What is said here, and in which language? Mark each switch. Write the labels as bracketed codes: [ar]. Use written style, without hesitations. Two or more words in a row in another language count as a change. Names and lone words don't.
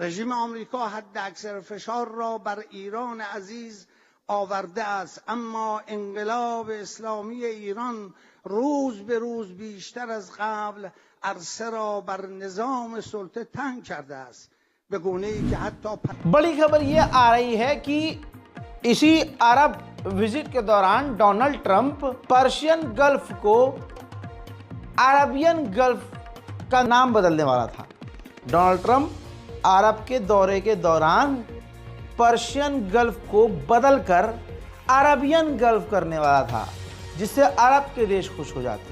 [fa] رژیم آمریکا حد اکثر فشار را بر ایران عزیز آورده است، اما انقلاب اسلامی ایران روز به روز بیشتر از قبل عرصه را بر نظام سلطه تنگ کرده است به گونه‌ای که حتی [hi] बड़ी खबर ये आ रही है कि इसी अरब विजिट के दौरान डोनाल्ड ट्रंप पर्शियन गल्फ को अरबियन गल्फ का नाम बदलने वाला था। डोनाल्ड ट्रंप अरब के दौरे के दौरान पर्शियन गल्फ को बदलकर अरबियन गल्फ करने वाला था, जिससे अरब के देश खुश हो जाते।